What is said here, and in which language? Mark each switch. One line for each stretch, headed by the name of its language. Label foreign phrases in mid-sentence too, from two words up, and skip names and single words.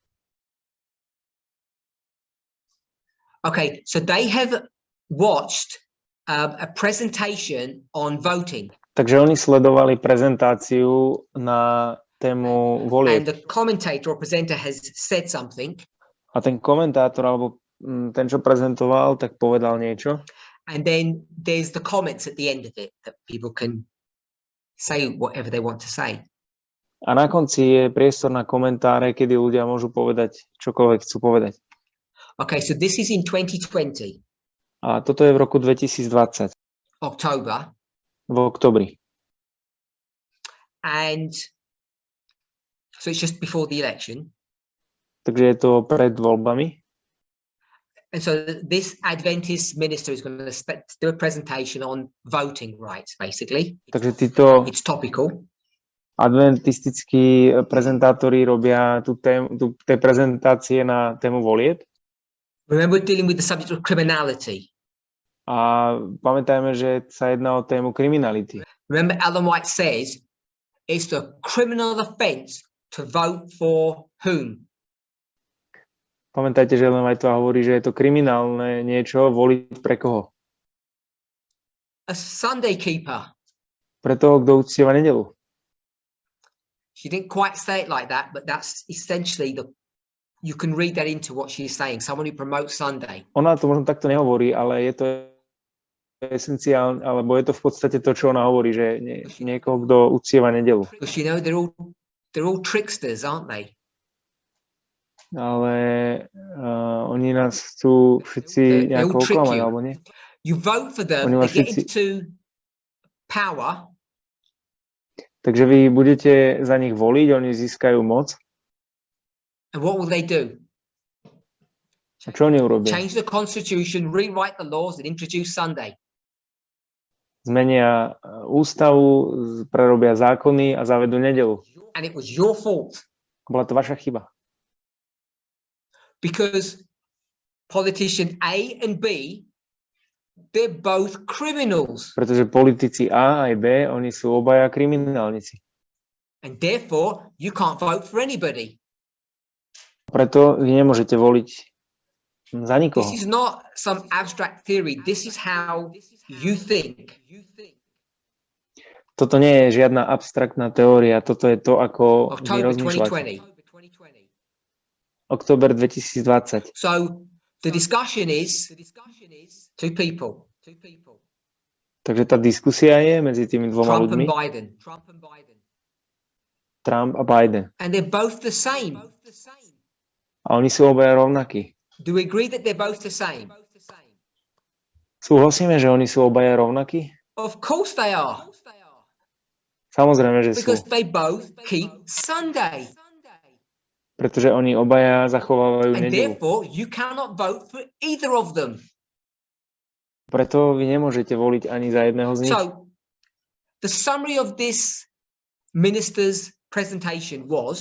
English: Okay, so they have watched a presentation on voting,
Slovak: Takže oni sledovali prezentáciu na tému
English: and
Slovak: volieb.
English: the commentator or presenter has said something,
Slovak: A ten komentátor alebo ten, čo prezentoval, tak povedal niečo.
English: And then there's the comments at the end of it that people can say whatever they want to say.
Slovak: A na konci je priestor na komentáre, kedy ľudia môžu povedať čokoľvek chcú povedať.
English: Okay, so this is in 2020,
Slovak: A toto je v roku 2020,
English: October,
Slovak: v oktobri.
English: and so it's just before the election.
Slovak: Takže je to pred voľbami.
English: And so this Adventist minister is going to do a presentation on voting rights, basically.
Slovak: Takže títo
English: It's topical.
Slovak: adventistickí prezentátori robia tie prezentácie na tému volieb.
English: Remember, we're dealing with the subject of criminality.
Slovak: A pamätajme, že sa jedná o tému kriminality.
English: Remember, Ellen White says it's the criminal offence to vote for whom?
Slovak: Pamätajte, že Ellen Whiteová hovorí, že je to kriminálne niečo voliť pre koho?
English: A Sunday keeper.
Slovak: Pre toho, kto uctieva nedeľu.
English: She didn't quite say it like that, but that's essentially you can read that into what she's saying. Someone who promotes Sunday.
Slovak: Ona to možno takto nehovorí, ale je to esenciálne, alebo je to v podstate to, čo ona hovorí, že niekoho, kto uctieva nedeľu.
English: Because you know they're all tricksters, aren't they?
Slovak: Ale oni nás chcú všetci nejako oklamať, alebo nie?
English: You vote for them,
Slovak: Oni
English: they
Slovak: vás
English: get
Slovak: všetci...
English: into power.
Slovak: Takže vy budete za nich voliť, oni získajú moc.
English: And what will they do?
Slovak: A čo oni urobia?
English: Change the constitution, rewrite the laws and introduce Sunday.
Slovak: Zmenia ústavu, prerobia zákony a zavedú nedeľu.
English: And it was your fault.
Slovak: Bola to vaša chyba.
English: Because politician A and B, they're both criminals.
Slovak: Pretože politici A aj B, oni sú obaja kriminálnici.
English: And therefore, you can't vote for anybody.
Slovak: Preto vy nemôžete voliť za nikoho.
English: This is not some abstract theory. This is how you think.
Slovak: Toto nie je žiadna abstraktná teória, toto je to, ako vy
English: October
Slovak: rozmýšľate.
English: 2020.
Slovak: Október 2020.
English: So the discussion is two people.
Slovak: Takže tá diskusia je medzi tými dvoma
English: Trump
Slovak: ľuďmi,
English: and Biden.
Slovak: Trump a Biden.
English: And they're both the same.
Slovak: A oni sú obaja rovnakí.
English: Do we agree that they're both the same?
Slovak: Súhlasíme, že oni sú obaja rovnakí?
English: Of course they are.
Slovak: Samozrejme, že sú.
English: Because they both keep Sunday.
Slovak: Pretože oni obaja zachovávajú
English: And
Slovak: nedeľu.
English: therefore, you cannot vote for either of them.
Slovak: Preto vy nemôžete voliť ani za jedného z nich.
English: So, the summary of this minister's presentation was